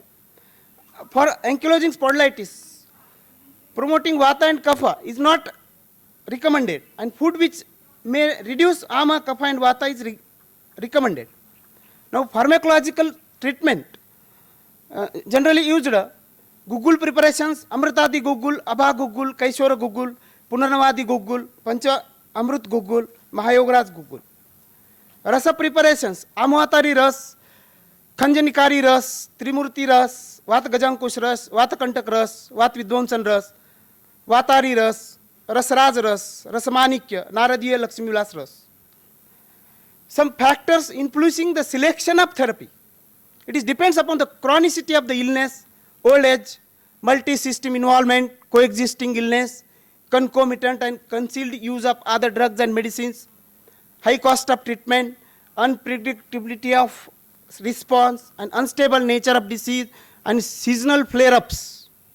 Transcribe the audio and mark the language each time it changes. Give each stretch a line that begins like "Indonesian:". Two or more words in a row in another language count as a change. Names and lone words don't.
English: For ankylosing spondylitis, promoting vata and kapha is not recommended, and food which may reduce ama, kapha and vata is recommended. Now pharmacological treatment generally used Gugul preparations, Amritadi Gugul, Abha Gugul, Kaishora Gugul, Punarnavadi Gugul, Pancha Amrut Gugul, Mahayograj Gugul. Rasa preparations, Amvatari Ras, Khanjanikari Ras, Trimurti Ras, Vat Gajankush Ras, Vat Kantak Ras, Vat Vidwansan Ras, Vatari Ras, Rasraj Ras, Rasamanikya, Naradiya Lakshmivilas Ras. Some factors influencing the selection of therapy. It depends upon the chronicity of the illness, old age, multi-system involvement, coexisting illness, concomitant and concealed use of other drugs and medicines, high cost of treatment, unpredictability of response, and unstable nature of disease, and seasonal flare-ups.